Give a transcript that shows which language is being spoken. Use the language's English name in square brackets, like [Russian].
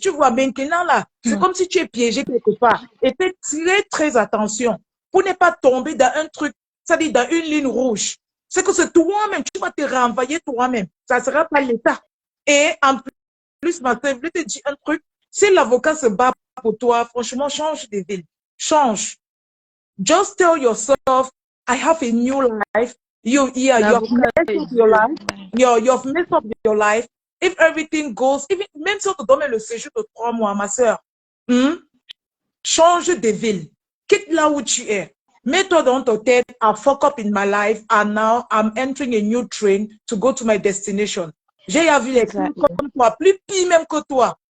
[French] Tu vois, maintenant là, c'est comme si tu es piégé quelque part. Et fais très, très attention pour ne pas tomber dans un truc, c'est-à-dire dans une ligne rouge. C'est que c'est toi-même, tu vas te renvoyer toi-même. Ça ne sera pas l'État. Et en plus, ma soeur, je voulais te dire un truc. Si l'avocat se bat pour toi, franchement, change de ville. Change. [English] Just tell yourself, I have a new life. You've messed up your life. You've messed up your life. If everything goes, [French] même si on te donne le séjour de 3 mois, ma soeur, change de ville. Quitte là où tu es. Mets-toi dans ta tête, [English] I fuck up in my life and now I'm entering a new train to go to my destination. [French] J'ai vu les filles comme toi, plus pire même que toi.